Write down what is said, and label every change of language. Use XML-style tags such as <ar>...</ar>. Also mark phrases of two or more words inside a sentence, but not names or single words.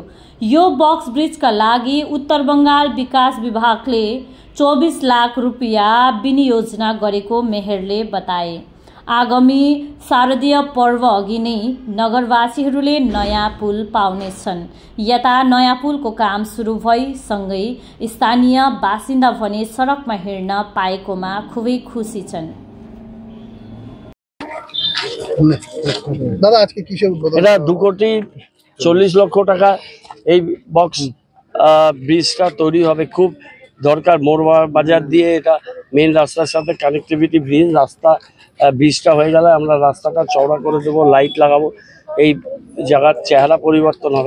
<ne>यो बक्स ब्रिजका लागि उत्तर बंगाल विकास विभागले 24 लाख रुपियाँ विनियोजना गरेको मेयरले बताए। आगामी शारदीय पर्व अघि नै नगरवासीहरूले नयाँ पुल पाउनेछन्। यता नयाँ पुलको काम सुरु भइसँगै स्थानीय बासिन्दा भने सडकमा हिँड्न पाएकोमा खुबै खुसी छन्।</ne> <bn>দাদা আজকে কিসের উদ্বোধন? এটা 2,40 লক্ষ টাকা এই বক্স ব্রিজটা তৈরি হবে। খুব দরকার। মোড় বাজার দিয়ে এটা মেন রাস্তার সাথে</bn> <en>connectivity bridge.</en> <bn>রাস্তা ব্রিজটা হয়ে গেলে আমরা রাস্তাটা চওড়া করে দেবো, লাইট লাগাবো, এই জায়গার চেহারা পরিবর্তন হবে।</bn>